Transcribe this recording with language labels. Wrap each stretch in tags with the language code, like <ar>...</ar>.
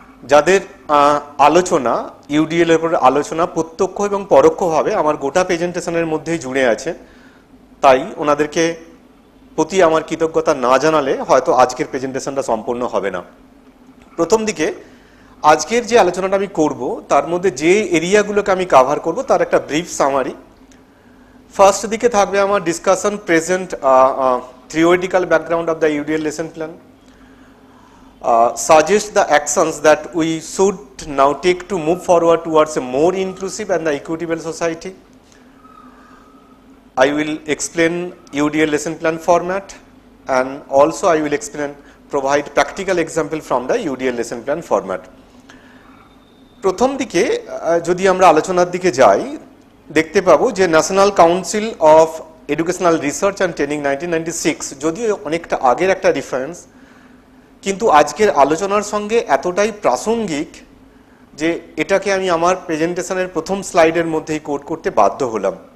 <bn>যাদের আলোচনা ইউডিএল এর উপর আলোচনা প্রত্যক্ষ এবং পরোক্ষভাবে আমার গোটা প্রেজেন্টেশনের মধ্যেই জুড়ে আছে, তাই ওনাদেরকে প্রতি আমার কৃতজ্ঞতা না জানালে হয়তো আজকের প্রেজেন্টেশনটা সম্পূর্ণ হবে না। প্রথম দিকে আজকের যে আলোচনাটা আমি করব তার মধ্যে যে এরিয়াগুলোকে আমি কাভার করব তার একটা ব্রিফ সামারি। ফার্স্ট দিকে থাকবে আমার discussion present</bn> <en>theoretical background of the UDL lesson plan, suggest the actions that we should now take to move forward towards a more inclusive and the equitable society. I will explain UDL lesson plan format, and also I will provide practical example from the UDL lesson plan format.</en> <bn>প্রথম দিকে যদি আমরা আলোচনার দিকে যাই, দেখতে পাবো যে national council of educational research and training 1996, যদিও অনেকটা আগের একটা রেফারেন্স, কিন্তু আজকের আলোচনার সঙ্গে এতটাই প্রাসঙ্গিক যে এটাকে আমি আমার প্রেজেন্টেশনের প্রথম স্লাইডের মধ্যেই কোট করতে বাধ্য হলাম।</bn>